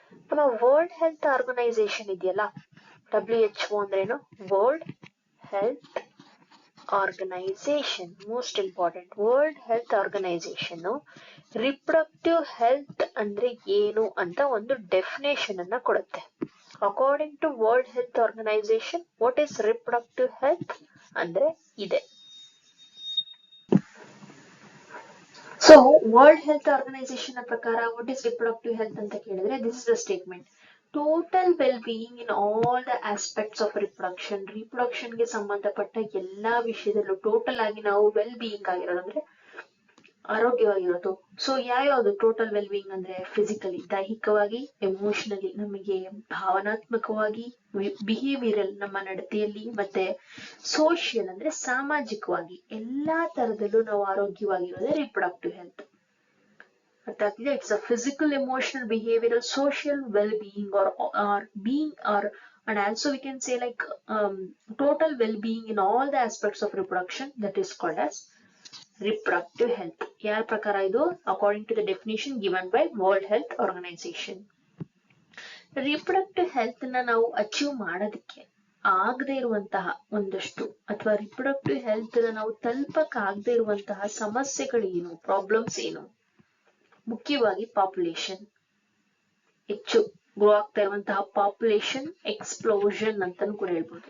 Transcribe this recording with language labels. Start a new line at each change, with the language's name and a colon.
Kannada: ನಮ್ಮ world health organisation ಇದೆಯಲ್ಲ, WHO ಅಂದ್ರೇನು? World health organisation. Most important, world health organisation reproductive health ಅಂದ್ರೆ ಏನು ಅಂತ ಒಂದು ಡೆಫಿನೇಷನ್ ಅನ್ನ ಕೊಡುತ್ತೆ.
English: According to World Health Organization, what is reproductive health?
Kannada: ಅಂದ್ರೆ ಇದೆ.
English: So World Health Organization
Kannada: ಪ್ರಕಾರ
English: what is reproductive health
Kannada: ಅಂತ ಕೇಳಿದ್ರೆ,
English: this is the statement: total well-being in all the aspects of reproduction.
Kannada: reproduction ಗೆ ಸಂಬಂಧಪಟ್ಟ ಎಲ್ಲಾ ವಿಷಯದಲ್ಲೂ ಟೋಟಲ್ ಆಗಿ ನಾವು ವೆಲ್ ಬೀಯಿಂಗ್ ಆಗಿರೋದು ಅಂದ್ರೆ ಆರೋಗ್ಯವಾಗಿರೋದು. ಸೊ ಯಾವ್ಯಾವುದು ಟೋಟಲ್ ವೆಲ್ ಬೀಯಿಂಗ್ ಅಂದ್ರೆ, ಫಿಸಿಕಲಿ ದೈಹಿಕವಾಗಿ, ಎಮೋಷನಲಿ ನಮಗೆ ಭಾವನಾತ್ಮಕವಾಗಿ, ಬಿಹೇವಿಯರಲ್ ನಮ್ಮ ನಡತೆಯಲ್ಲಿ, ಮತ್ತೆ ಸೋಷಿಯಲ್ ಅಂದ್ರೆ ಸಾಮಾಜಿಕವಾಗಿ, ಎಲ್ಲಾ ತರದಲ್ಲೂ ನಾವು ಆರೋಗ್ಯವಾಗಿರೋದೇ ರಿಪ್ರೊಡಕ್ಟಿವ್ ಹೆಲ್ತ್. ಅರ್ಥ ಆಗ್ತಿದೆ?
English: It's a physical, emotional, behavioural, social well being or being or and also we can say like total well-being in all the aspects of reproduction, that is called as reproductive health.
Kannada: ಯಾರ ಪ್ರಕಾರ ಇದು?
English: according to the definition given by World Health Organization.
Kannada: reproductive health ನ ನಾವು achieve ಮಾಡೋದಕ್ಕೆ ಆಗದೆ ಇರುವಂತಹ ಒಂದಷ್ಟು, ಅಥವಾ reproductive health ನ ನಾವು ತಲುಪಕ್ ಆಗದೆ ಇರುವಂತಹ ಸಮಸ್ಯೆಗಳು ಏನು, ಪ್ರಾಬ್ಲಮ್ಸ್ ಏನು? ಮುಖ್ಯವಾಗಿ ಪಾಪ್ಯುಲೇಷನ್, ಹೆಚ್ಚು ಗ್ರೋ ಆಗ್ತಾ ಇರುವಂತಹ ಪಾಪ್ಯುಲೇಷನ್ ಎಕ್ಸ್ಪ್ಲೋಷನ್ ಅಂತಾನು ಕೂಡ ಹೇಳ್ಬೋದು.